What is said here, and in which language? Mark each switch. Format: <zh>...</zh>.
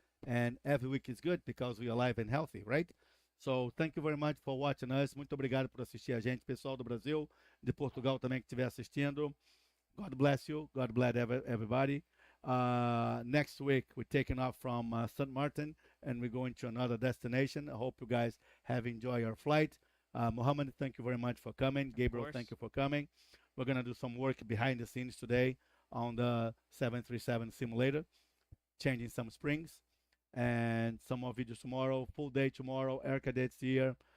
<en>And every week is good because we are alive and healthy, right? So thank you very much for watching us.</en> <pt>Muito obrigado por assistir a gente, pessoal do Brasil, de Portugal também que estiver assistindo.</pt> <en>God bless you. God bless everybody. Next week we're taking off from St. Martin and we're going to another destination. I hope you guys have enjoyed your flight. Mohammed, thank you very much for coming. Gabriel, thank you for coming. We're going to do some work behind the scenes today on the 737 simulator, changing some springs, and some more videos tomorrow. Full day tomorrow. Erica dates here.</en>